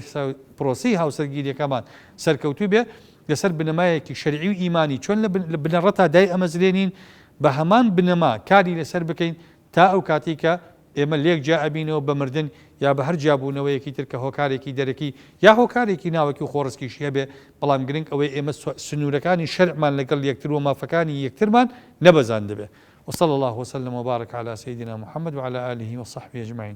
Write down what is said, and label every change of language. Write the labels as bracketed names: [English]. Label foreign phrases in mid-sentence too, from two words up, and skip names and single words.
[Central Kurdish] پرۆسی هاوسەرگیریەکەمان سەرکەوتوو بێ لەسەر بنەمایەکی شەرعی و ئیمانی چۆن لە بنەڕەتا دای ئەمەزرێنین بە هەمان بنەما کاری لەسەر بکەین تا ئەو کاتی کە ئێمە لێک جا ئەبینەوە بە مردن یا بە هەر جیابوونەوەیەکی تر کە هۆکارێکی دەرەکی یا هۆکارێکی ناوەکی و خۆڕسکیشیە بێ بەڵام گرنگ ئەوەی ئێمە سنوورەکانی شەرعمان لەگەڵ یەکتر و مافەکانی یەکترمان نەبەزان دەبێ [Arabic] وصلى الله وسلم وبارك على سيدنا محمد وعلى آله وصحبه أجمعين